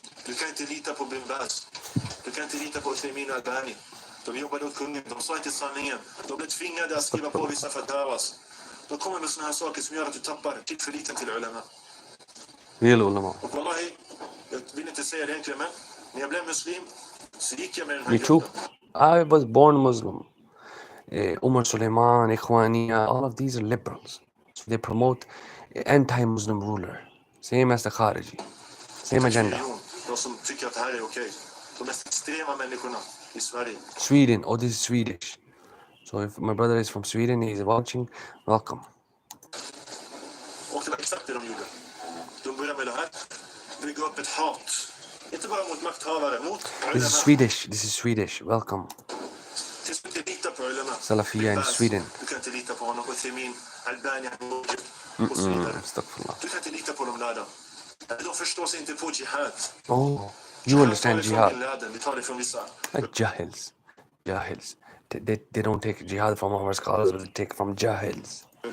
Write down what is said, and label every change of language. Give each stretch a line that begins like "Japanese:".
Swedish: Du kan inte lita på Bin Baz. Du kan inte lita på EXTREMIST. De jobbade åt kungen. De sa inte sanningen. De blev tvingade att skriva på vissa fatwas. De kommer med såna här saker som gör att du tappar tillförliten till ulama.
English: Real ulama.
Swedish: Och wallahi, jag vill inte säga det egentligen, men när jag blev muslim så gick jag med den här
English: Me too.
Swedish: gruppen.
English: I was born Muslim. Umar Suleiman, IKHWANI, all of these are liberals. So they promote anti-Muslim ruler. Same as the Khariji. Same agenda.
Swedish: De som tycker att det här är okej. De mest extrema människorna i Sverige.
English: Sweden. Oh, this is Swedish. So if my brother is from Sweden, he's watching, welcome.
Swedish: Och det var exakt det de gjorde. De började med det här. Bygga upp ett hat. Inte bara mot makthavare, mot
English: This is Swedish. This is Swedish. Welcome.
Swedish: Tills du inte litar på ulama.
English: Salafia in Sweden.
Swedish: Du kan inte lita på honom. Uthimin, Albania, och så vidare. Astaghfirullah. Du kan inte lita på de lärda. De förstår sig inte på jihad.
English: Oh, you understand jihad.
Swedish: Vi tar det från vissa.
English: Like jahils. Jahils. They don't take jihad from our scholars, but they take from jahils.